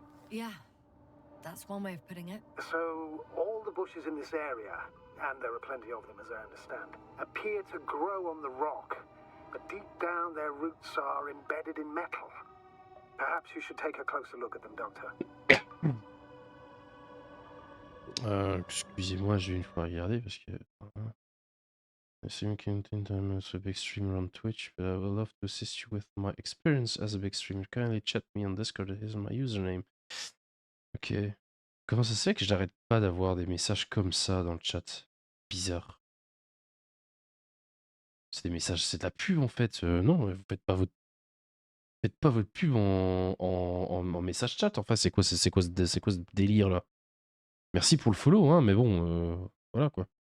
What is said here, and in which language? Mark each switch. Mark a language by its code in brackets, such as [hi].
[en] Yeah, that's one way of putting it. So all the bushes in this area, and there are plenty of them as I understand, appear to grow on the rock, but deep down their roots are embedded in metal. Perhaps you should take a closer look at them, Doctor. [fr] Excusez-moi, je vais une fois regarder parce que... [en] I assume content I'm also a big streamer on Twitch, but I would love to assist you with my experience as a big streamer. Kindly chat me on Discord, here's my username. Ok. [fr] Comment ça se fait que j'arrête pas d'avoir des messages comme ça dans le chat? Bizarre. C'est des messages, c'est de la pub en fait. Non, vous faites pas votre pub en message chat. Enfin, c'est quoi ce délire là? Merci pour le follow, hein, mais bon, voilà quoi.